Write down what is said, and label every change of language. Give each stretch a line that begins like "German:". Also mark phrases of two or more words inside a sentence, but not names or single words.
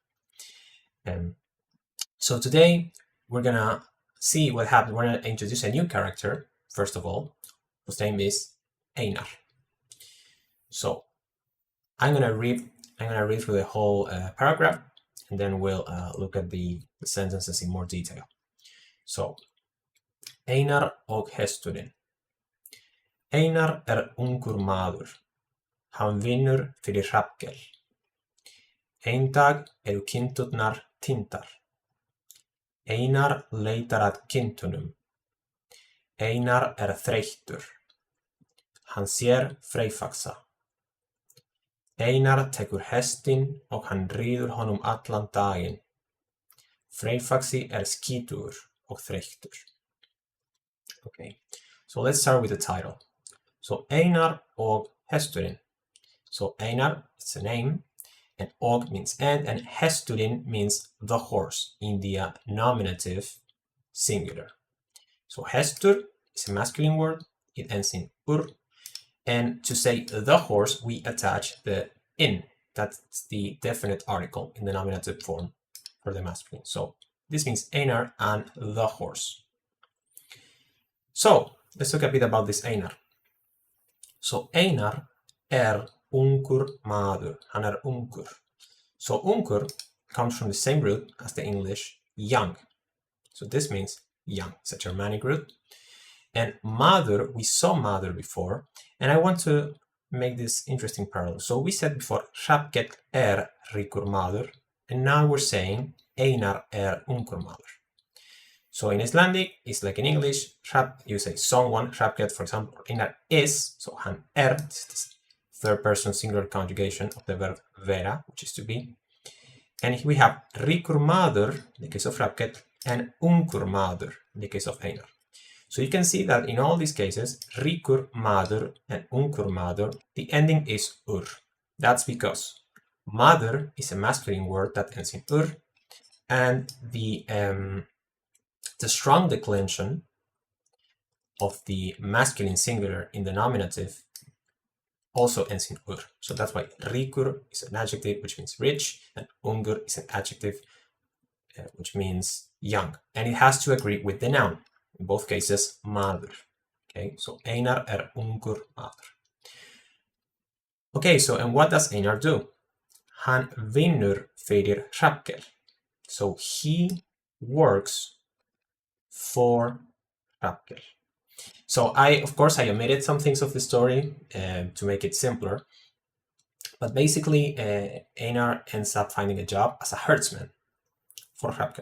English: So today, we're gonna see what happened. We're gonna introduce a new character, first of all, whose name is Einar. So I'm gonna read through the whole paragraph, and then we'll look at the sentences in more detail. So,
Icelandic: Einar og hesturinn. Einar ungur maður. Hann vinnur fyrir Hrafnkell. Ein dag kindurnar týndar. Einar leitar að kindunum. Einar þreyttur. Hann sér Freyfaxa. Einar tekur hestinn og hann ríður honum allan daginn. Freyfaxi skítugur og þreyttur.
English: Okay, so let's start with the title.
Icelandic: So Einar og hesturinn.
English: So Einar is a name, and og means and hesturinn means the horse in the nominative singular. So hestur is a masculine word, it ends in ur, and to say the horse we attach the in, that's the definite article in the nominative form for the masculine. So this means Einar and the horse. So let's talk a bit about this Einar.
Icelandic: So Einar ungur maður, hann ungur.
English: So ungur comes from the same root as the English young. So this means young, it's a Germanic root. And maður, we saw maður before, and I want to make this interesting parallel. So we said before,
Icelandic: Hrafnkell ríkur maður,
English: and now we're saying
Icelandic: Einar ungur maður.
English: So in Icelandic, it's like in English, you say someone, Hrafnkell, for example, Einar is, so hann this is the third person singular conjugation of the verb vera, which is to be. And we have
Icelandic: ríkur maður,
English: in the case of Hrafnkell, and
Icelandic: ungur maður,
English: in the case of Einar. So you can see that in all these cases,
Icelandic: ríkur maður and ungur maður,
English: the ending is ur. That's because maður is a masculine word that ends in ur, and the strong declension of the masculine singular in the nominative also ends in ur. So that's why ríkur is an adjective, which means rich, and ungur is an adjective, which means young. And it has to agree with the noun. In both cases,
Icelandic: maður. Okay, so Einar ungur maður.
English: Okay, so and what does Einar do?
Icelandic: Hann vinnur fyrir Hrafnkell.
English: So he works for Hrafnkell. So of course, I omitted some things of the story to make it simpler. But basically, Einar ends up finding a job as a herdsman for Hrafnkell.